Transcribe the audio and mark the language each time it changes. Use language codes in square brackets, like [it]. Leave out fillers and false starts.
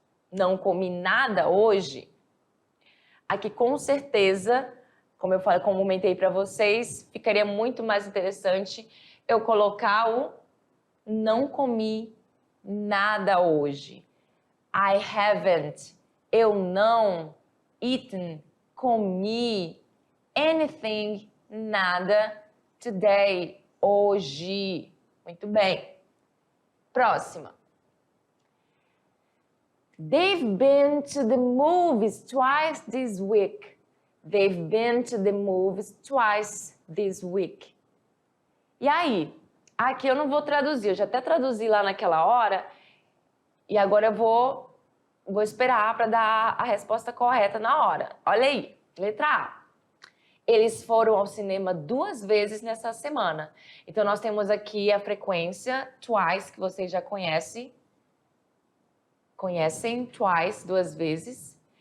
[pt] Não comi nada hoje? Aqui com certeza, como eu falei, como comentei para vocês, ficaria muito mais interessante eu colocar o não comi nada hoje. [en] I haven't, [pt] eu não, [en] eaten, [pt] comi, [en] anything, [pt] nada, [en] today, [pt] hoje. Muito bem. Próxima. [en] They've been to the movies twice this week. They've been to the movies twice this week. [pt] E aí? Aqui eu não vou traduzir, eu já até traduzi lá naquela hora e agora eu vou esperar para dar a resposta correta na hora. Olha aí, letra A. Eles foram ao cinema 2 vezes nessa semana. Então nós temos aqui a frequência twice, que vocês já conhecem, twice, 2 vezes.